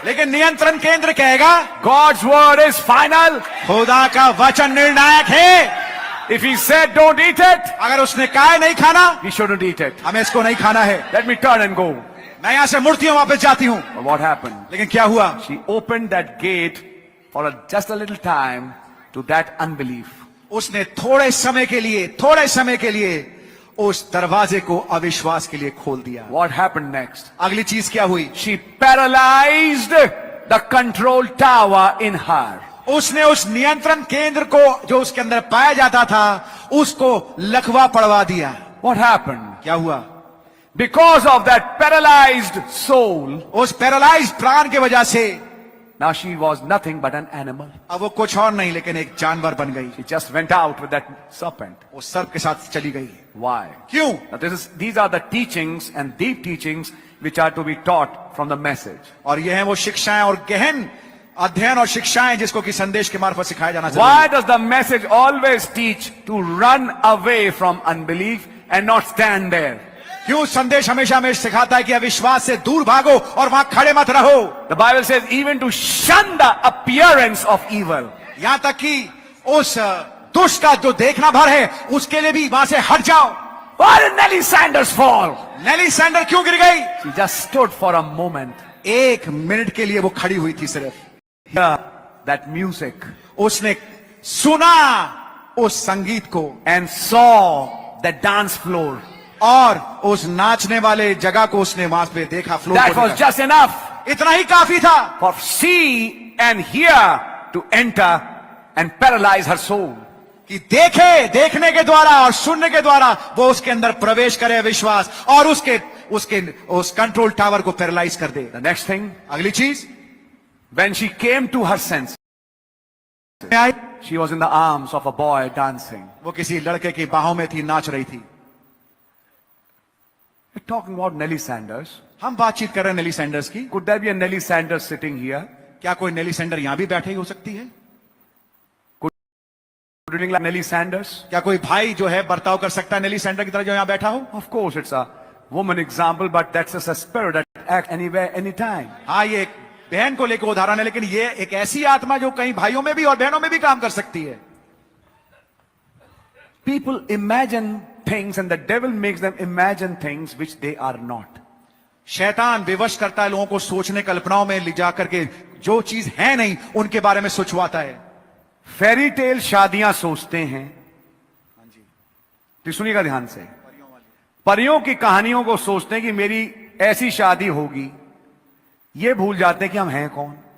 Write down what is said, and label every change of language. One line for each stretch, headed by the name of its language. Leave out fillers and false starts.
Hindi: लेकिन नियंत्रण केंद्र कहेगा
English: God's word is final.
Hindi: खुदा का वचन निर्णायक है।
English: If he said don't eat it,
Hindi: अगर उसने कहा नहीं खाना,
English: we shouldn't eat it.
Hindi: हमें इसको नहीं खाना है।
English: Let me turn and go.
Hindi: मैं यहां से मुड़ती हूं, वापस जाती हूं।
English: But what happened?
Hindi: लेकिन क्या हुआ?
English: She opened that gate for just a little time to that unbelief.
Hindi: उसने थोड़े समय के लिए उस दरवाजे को अविश्वास के लिए खोल दिया।
English: What happened next?
Hindi: अगली चीज क्या हुई?
English: She paralyzed the control tower in her.
Hindi: उसने उस नियंत्रण केंद्र को जो उसके अंदर पाया जाता था उसको लकवा पड़वा दिया।
English: What happened?
Hindi: क्या हुआ?
English: Because of that paralyzed soul,
Hindi: उस पैरालाइज प्राण के वजह से
English: now she was nothing but an animal.
Hindi: अब वो कुछ और नहीं लेकिन एक जानवर बन गई।
English: She just went out with that serpent.
Hindi: वो सर्प के साथ चली गई।
English: Why?
Hindi: क्यों?
English: Now these are the teachings and deep teachings which are to be taught from the message.
Hindi: और ये हैं वो शिक्षाएं और गहन अध्ययन और शिक्षाएं जिसको कि संदेश के मार्फत सिखाया जाना चाहिए।
English: Why does the message always teach to run away from unbelief and not stand there?
Hindi: क्यों संदेश हमेशा हमें सिखाता है कि अविश्वास से दूर भागो और वहां खड़े मत रहो।
English: The Bible says even to shun the appearance of evil.
Hindi: यहां तक कि उस दुष्ट का जो देखना भर है उसके लिए भी वहां से हट जाओ।
English: Why did Nellie Sanders fall?
Hindi: Nelly Sander क्यों गिर गई?
English: She just stood for a moment.
Hindi: एक मिनट के लिए वो खड़ी हुई थी सिर्फ।
English: Hear that music
Hindi: उसने सुना उस संगीत को
English: and saw the dance floor.
Hindi: और उस नाचने वाले जगह को उसने वहां पे देखा, फ्लोर
English: That
Hindi: को
English: was
Hindi: देखा।
English: just enough
Hindi: इतना ही काफी था
English: for see and hear to enter and paralyze her soul.
Hindi: कि देखने के द्वारा और सुनने के द्वारा वो उसके अंदर प्रवेश करे विश्वास और उस कंट्रोल टावर को पैरालाइज कर दे।
English: The next thing,
Hindi: अगली चीज,
English: when she came to her senses, she was in the arms of a boy dancing.
Hindi: वो किसी लड़के की बाहों में थी, नाच रही थी।
English: We're talking about Nellie Sanders.
Hindi: हम बातचीत कर रहे हैं नेली सैंडर्स की।
English: Could there be a Nellie Sanders sitting here?
Hindi: क्या कोई नेली सैंडर यहां भी बैठे हो सकती है?
English: Could you like Nellie Sanders?
Hindi: क्या कोई भाई जो है बर्ताव कर सकता है नेली सैंडर की तरह जो यहां बैठा हो?
English: Of course, it's a woman example, but that's just a spirit that acts anywhere, anytime.
Hindi: हाँ, ये एक बहन को लेकर उदाहरण है, लेकिन ये एक ऐसी आत्मा जो कई भाइयों में भी और बहनों में भी काम कर सकती है।
English: People imagine things and the devil makes them imagine things which they are not.
Hindi: शैतान विवश करता है लोगों को सोचने कल्पनाओं में ले जा करके जो चीज है नहीं उनके बारे में सोचवाता है। फेरी टेल शादियां सोचते हैं। तो सुनिएगा ध्यान से, परियों की कहानियों को सोचते हैं कि मेरी ऐसी शादी होगी, ये भूल जाते हैं कि हम हैं कौन।